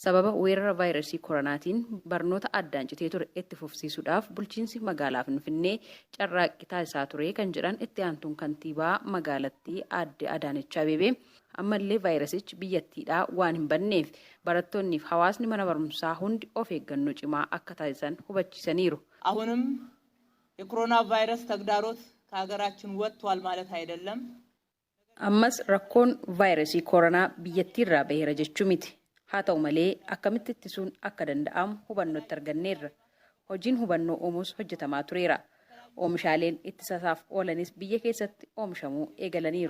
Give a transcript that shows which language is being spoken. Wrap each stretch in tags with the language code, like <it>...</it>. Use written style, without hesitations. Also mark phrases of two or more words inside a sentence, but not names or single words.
<om>Sababa weerara vaayirasii koronaatiin barnoota addaan citee ture itti fufsiisuudhaaf bulchiinsi magaalaa Finfinnee carraaqqii taasisaa ture kan jedhan itti aantuun kantiibaa magaalattii Aadde Adaanech Abeebee ammallee vaayirasichi biyyattiidhaa waan hin banneef barattoonniif hawaasni mana barumsaa hundi of eeggannoo cimaa akka taasisan hubachiisaniiru.</om> <am>አሁንም የኮሮና ቫይረስ ተግዳሮት ከሀገራችን ወጥቷል ማለት አይደለም.</am> <om>ammas rakkoon vaayirasii koronaa biyyattiirraa baheera jechuu miti. haa ta'u malee akkamitti ittisuun akka danda'amu hubannootti arganneerra. Hojiin hubannoo uumuus hojjetamaa tureera. Oomishaaleen ittisaaf oolanis biyya keessatti oomishamuu eegalaniiru.</om>